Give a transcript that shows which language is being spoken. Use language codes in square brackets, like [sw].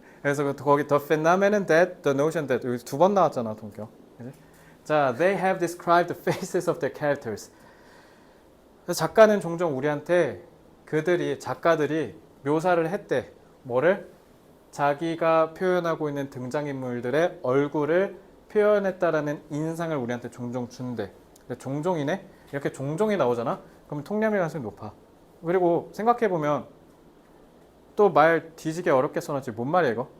[ko] 그래서 거기 [en] the phenomenon that, the notion that [ko] 여기 두 번 나왔잖아, 동격. 그치? [en] 자, they have described the faces of their characters. [ko] 작가는 종종 우리한테 작가들이 묘사를 했대. 뭐를? 자기가 표현하고 있는 등장인물들의 얼굴을 표현했다라는 인상을 우리한테 종종 준대. 근데 종종이네? 이렇게 종종이 나오잖아? 그럼 통념일 가능성이 높아. 그리고 생각해보면 또 말 뒤지게 어렵게 써놨지. 뭔 말이야 이거?